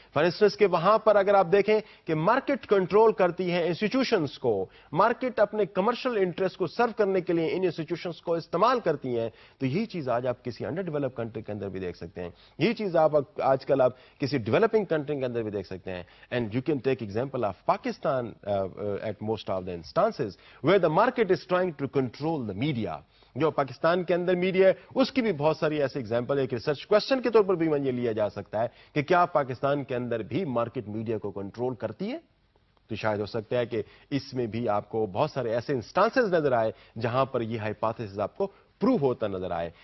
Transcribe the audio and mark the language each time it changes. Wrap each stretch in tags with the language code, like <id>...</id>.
<en>for instance</en> <ur>کہ وہاں پر اگر آپ دیکھیں کہ مارکیٹ کنٹرول کرتی ہے انسٹیٹیوشنز کو, مارکیٹ اپنے کمرشل انٹرسٹ کو سرو کرنے کے لیے ان انسٹیٹیوشنز کو استعمال کرتی ہیں, تو یہی چیز آج آپ کسی انڈر ڈیولپ کنٹری کے اندر بھی دیکھ سکتے ہیں. یہی چیز آپ آج کل آپ کسی ڈیولپنگ کنٹری کے اندر بھی دیکھ سکتے ہیں.</ur> <en>And you can take example of Pakistan at most of the instances where the market is trying to control the media.</en> <ur>جو پاکستان کے اندر میڈیا ہے اس کی بھی بہت ساری ایسے ایگزامپل ہے. ایک ریسرچ کوشچن کے طور پر بھی یہ لیا جا سکتا ہے کہ کیا پاکستان کے اندر بھی مارکیٹ میڈیا کو کنٹرول کرتی ہے؟ تو شاید ہو سکتا ہے کہ اس میں بھی آپ کو بہت سارے ایسے انسٹانسز نظر آئے جہاں پر یہ ہائپوتھیسس آپ کو پروو ہوتا نظر آئے.</ur>